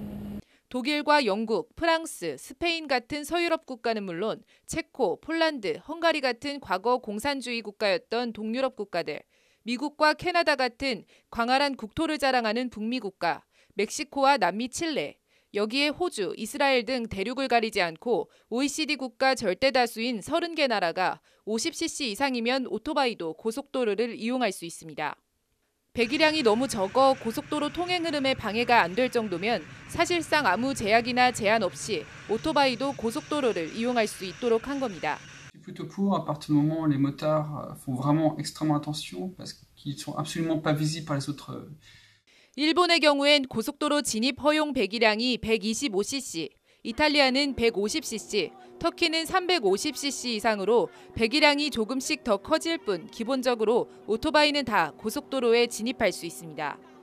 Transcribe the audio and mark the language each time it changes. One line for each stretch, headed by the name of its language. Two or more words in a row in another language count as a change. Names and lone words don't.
Korean: 독일과 영국, 프랑스, 스페인 같은 서유럽 국가는 물론 체코, 폴란드, 헝가리 같은 과거 공산주의 국가였던 동유럽 국가들, 미국과 캐나다 같은 광활한 국토를 자랑하는 북미 국가, 멕시코와 남미 칠레, 여기에 호주, 이스라엘 등 대륙을 가리지 않고 OECD 국가 절대 다수인 30개 나라가 50cc 이상이면 오토바이도 고속도로를 이용할 수 있습니다. 배기량이 너무 적어 고속도로 통행 흐름에 방해가 안 될 정도면 사실상 아무 제약이나 제한 없이 오토바이도 고속도로를 이용할 수 있도록 한 겁니다.
French: Je suis plutôt pour à partir du moment où les motards font vraiment extrêmement attention parce qu'ils sont absolument pas visibles par les autres.
Korean: 일본의 경우엔 고속도로 진입 허용 배기량이 125cc, 이탈리아는 150cc, 터키는 350cc 이상으로 배기량이 조금씩 더 커질 뿐 기본적으로 오토바이는 다 고속도로에 진입할 수 있습니다.